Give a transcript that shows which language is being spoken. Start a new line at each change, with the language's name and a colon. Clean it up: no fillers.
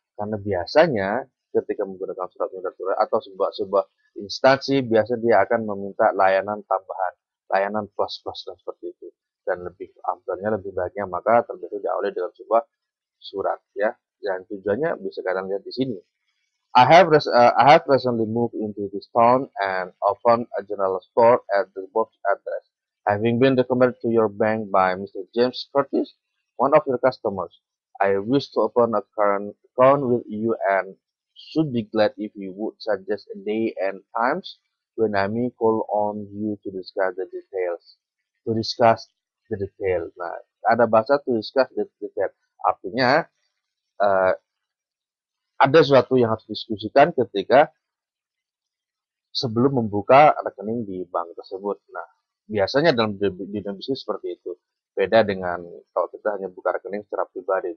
Indonesian: Karena biasanya ketika menggunakan surat menyurat atau sebuah instansi, biasanya dia akan meminta layanan tambahan, layanan plus-plus dan seperti itu. Dan lebih afdalnya, lebih baiknya maka terlebih dahulu dalam sebuah surat, ya. Dan tujuannya bisa kalian lihat di sini.
English: I have recently moved into this town and opened a general store at the above address. Having been recommended to your bank by Mr. James Curtis, one of your customers, I wish to open a current account with you and should be glad if you would suggest a day and times when I may call on you to discuss the details. To discuss the detail.
Indonesian: Nah, ada bahasa
English: to discuss the detail.
Indonesian: Artinya, ada sesuatu yang harus didiskusikan ketika sebelum membuka rekening di bank tersebut. Nah, biasanya dalam dunia bisnis seperti itu. Beda dengan kalau kita hanya buka rekening secara pribadi.